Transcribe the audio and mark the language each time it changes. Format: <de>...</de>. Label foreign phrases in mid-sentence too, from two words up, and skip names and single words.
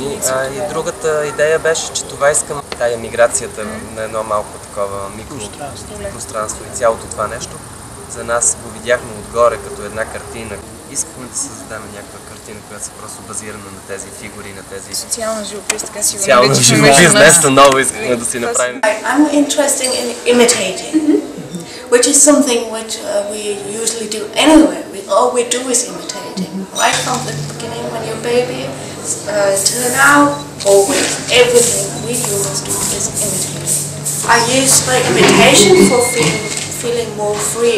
<bg>И другата идея беше, че това искам, тая миграцията на едно малко такова микропространство и цялото това нещо. За нас го видяхме отгоре като една картина. Искахме да създадем някаква картина, която са просто базирана на тези фигури, на тези... Социална живопис, така си го наричаме. Социална живопис, нещо ново искахме да си направим.</bg> <en>I'm interested in imitating, which is something which we usually do anywhere. All we do is imitating, right from the beginning when you're a baby till now. Always, everything we humans do is imitating. I use the imitation for feeling more free.</en>